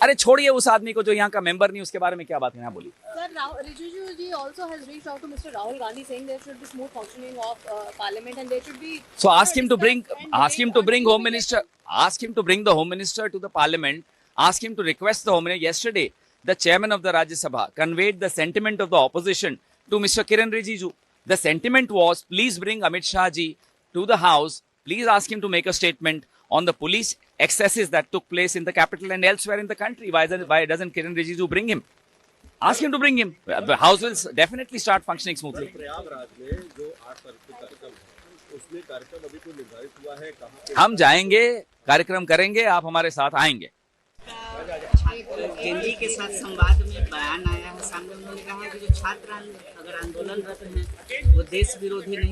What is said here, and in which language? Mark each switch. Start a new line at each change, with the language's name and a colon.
Hindi: अरे छोड़िए उस आदमी को जो यहाँ का मेंबर नहीं, उसके बारे में क्या बात है, बोलिए।
English: Sir, Rijiju ji also has reached out to Mr. Rahul Gandhi saying there should be smooth functioning of Parliament and there should be. So ask him to bring Home Minister, ask him to bring the Home Minister to the Parliament, ask him to request the Home Minister. Yesterday, the chairman of the Rajya Sabha conveyed the sentiment of the opposition to Mr. Kiran Rijiju. The sentiment was, please bring Amit Shah ji to the House, please ask him to make a statement on the police excesses that took place in the capital and elsewhere in the country. Why doesn't Kiran Rijiju bring him? Ask him to bring him. The House will definitely start functioning smoothly.
Hindi: Prayagraj में जो 8 तारीख को कार्यक्रम है, उसमें कार्यक्रम अभी कोई निर्धारित हुआ है कहाँ पे? हम जाएंगे, कार्यक्रम करेंगे, आप हमारे साथ आएंगे। केंद्रीय के साथ संवाद में बयान आया है, सामने उन्होंने कहा है कि जो छात्र अगर आंदोलनरत हैं वो देश विरोधी नहीं।